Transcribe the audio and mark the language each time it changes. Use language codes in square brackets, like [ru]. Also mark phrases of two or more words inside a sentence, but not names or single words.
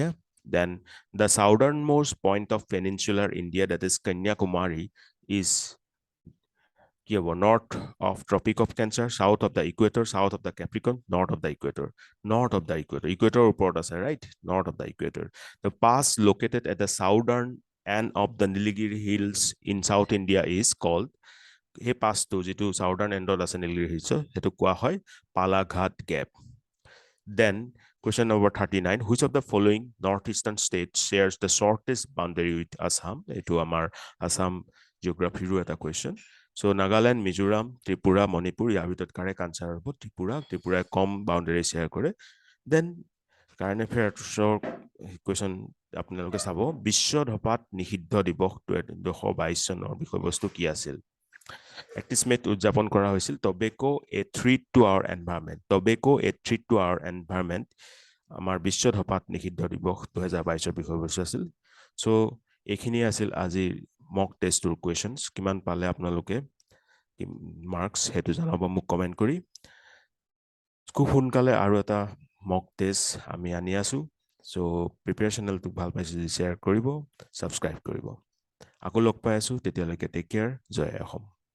[en] Then the southernmost point of peninsular India, that is Kanyakumari, is north of Tropic of Cancer, south of the equator, south of the Capricorn, north of the equator, north of the equator. Equator report আছে, right? North of the equator. The pass located at the southern end of the Nilgiri Hills in South India is called, he pass to যিটো southern end of the Nilgiri Hills, [as] সেইটো কোৱা হয় Palaghat Gap. [en] Then question number 39, which of the following northeastern states shares the shortest boundary with Assam? [as] এইটো আমাৰ Assam geography ৰো এটা question. [en] So Nagaland, Mizoram, Tripura, Manipur, [as] ইয়াৰ ভিতৰত [en] correct answer [as] হ'ব Tripura. Tripura কম [en] boundary share [as] কৰে. [en] Then current affairs question [as] আপোনালোকে চাব বিশ্ব ধপাত নিষিদ্ধ দিৱস 2022 চনৰ বিষয়বস্তু কি আছিল 31 মেত উদযাপন কৰা হৈছিল [en] tobacco a threat to our environment. Tobacco a threat to our environment [as] আমাৰ বিশ্ব ধপাত নিষিদ্ধ দিৱস 2022 বিষয়বস্তু আছিল. So এইখিনি আছিল আজিৰ [en] mock test tour questions. [as] কিমান পালে আপোনালোকে marks হেতু জনাব মোক কমেন্ট কৰি. খুব সোনকালে আৰু এটা [en] mock test [as] আমি আনি আছো. So preparation চেনেলটো ভাল পাইছে যদি share কৰিব, subscribe কৰিব. আকৌ লগ পাই আছো তেতিয়ালৈকে [en] take care. [as] জয় অসম.